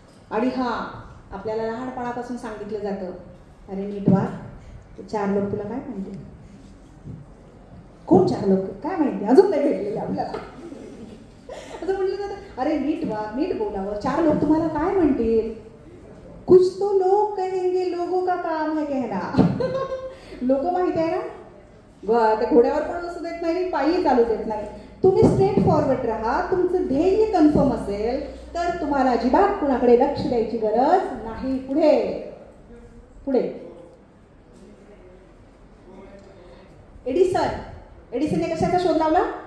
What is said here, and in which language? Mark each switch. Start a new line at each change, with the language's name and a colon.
Marathi: आणि आपल्याला लहानपणापासून सांगितलं जातं अरे नीट वाग, 4 लोक तुला काय म्हणतील. कोण 4 लोक काय माहिती, अजून नाही भेटलेले आपल्याला. असं म्हटलं जातं अरे नीट वाग, नीट बोलावं, 4 लोक तुम्हाला काय म्हणतील.
Hindi: कुछ तो लोग कहेंगे, लोगों का काम है कहना.
Marathi: लोक माहिती आहे ना, त्या घोड्यावर पण बसू देत नाही, पायी चालू देत नाही. तुम्ही स्ट्रेट फॉरवर्ड राहा. तुमचं ध्येय कन्फर्म असेल तर तुम्हाला अजिबात कुणाकडे लक्ष द्यायची गरज नाही. पुढे एडिसनने कशाचा शोध लावला?